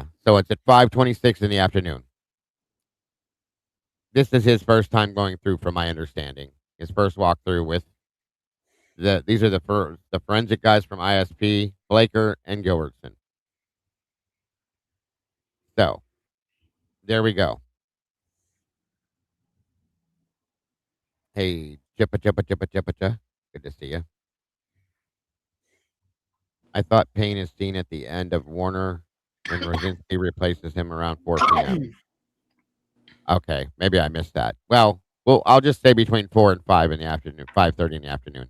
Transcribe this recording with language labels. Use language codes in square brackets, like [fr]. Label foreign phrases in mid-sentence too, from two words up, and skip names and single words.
[en] So it's at 5:26 in the afternoon. This is his first time going through, from my understanding. His first walkthrough with these are the forensic guys from ISP, Blaker and Gilbertson. So there we go. Hey, chippa chippa chippa chippa cha. Good to see you. I thought Payne is seen at the end of Warner when Rosinski replaces him around 4 p.m. Okay, maybe I missed that. Well, I'll just say between 4 and 5 in the afternoon, 5:30 in the afternoon.